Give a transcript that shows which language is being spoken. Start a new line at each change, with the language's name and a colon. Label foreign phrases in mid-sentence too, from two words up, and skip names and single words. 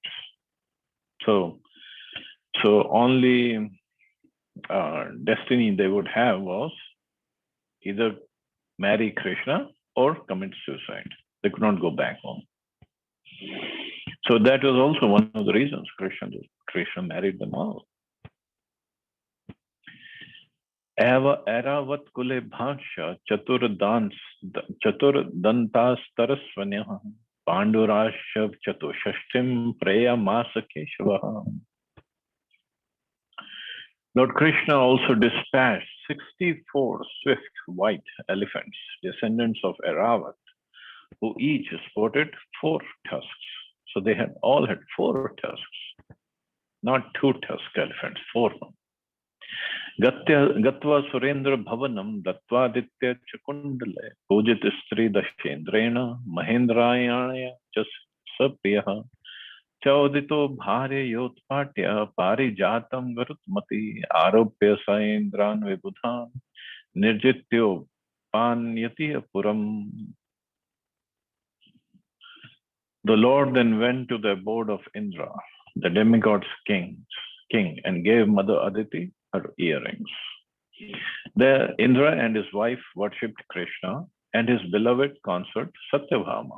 English: So only destiny they would have was either marry Krishna or commit suicide. They could not go back home. So that was also one of the reasons Krishna married them all.
Sanskrit: Eva Eravat Kule Bhaksha Chaturdantas Tarasvanyaha Pandurashav Chatushashtim Preya Masa Keshavaha.
English: Lord Krishna also dispatched 64 swift white elephants, descendants of Eravat, who each sported 4 tusks. So they all had 4 tusks, not 2 tusk elephants, 4 of them.
Sanskrit: Gatva Surendra Bhavanam Datvaditya Chakundale Pujit Stri Dashendrena Mahendrayanya Jas Sapriyaha Chaudito Bhare Yotpatya Parijatam Garutmati Aropya Saindran Vibudhan Nirjityo Panyati Puram.
English: The Lord then went to the abode of Indra, the demigod's king, and gave Mother Aditi her earrings. There, Indra and his wife worshipped Krishna and his beloved consort Satyabhama.